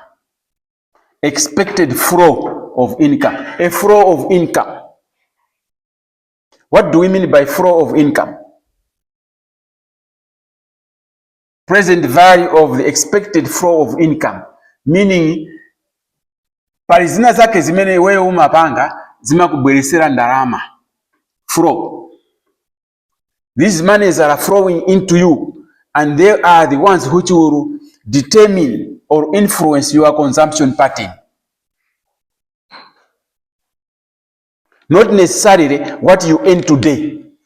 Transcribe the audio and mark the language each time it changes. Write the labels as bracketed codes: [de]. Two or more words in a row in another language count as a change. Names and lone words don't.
[en] Expected flow of income. A flow of income. What do we mean by flow of income? Present value of the expected flow of income, meaning [ny] pali zina zake zimene wewe umapanga zimakubweresera ndalama. [en] Flow. These monies are flowing into you, and they are the ones which will determine or influence your consumption pattern. Not necessarily what you earn today.